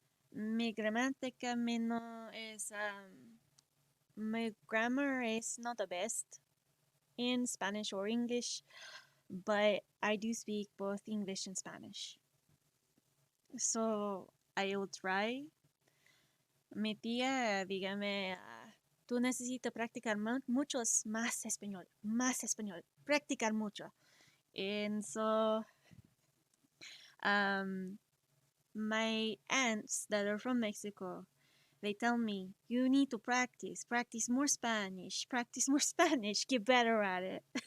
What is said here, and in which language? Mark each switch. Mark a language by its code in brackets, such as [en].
[es] Mi gramática me no es, [en] my grammar is not the best in Spanish or English, but I do speak both English and Spanish. So I will try. [es] Mi tía, dígame, tú necesitas practicar muchos más español, practicar mucho. [en] And so, um, my aunts that are from Mexico, they tell me, you need to practice more Spanish, get better at it.